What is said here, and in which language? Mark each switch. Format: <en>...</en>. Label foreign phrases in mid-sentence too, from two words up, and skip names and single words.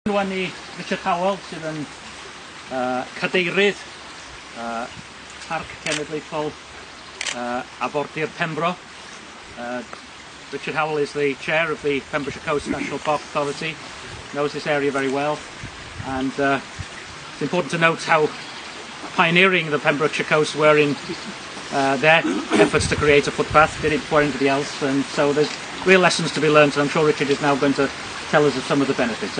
<cy>Rwan i Richard Howell sydd yn cadeirydd Parc Cenedlaethol Afordir Pembro.</cy> <en>Richard Howell is the chair of the Pembrokeshire Coast National Park Authority, knows this area very well, and it's important to note how pioneering the Pembrokeshire Coast were in their efforts to create a footpath, did it before anybody else, and so there's real lessons to be learned, and I'm sure Richard is now going to tell us of some of the benefits.</en>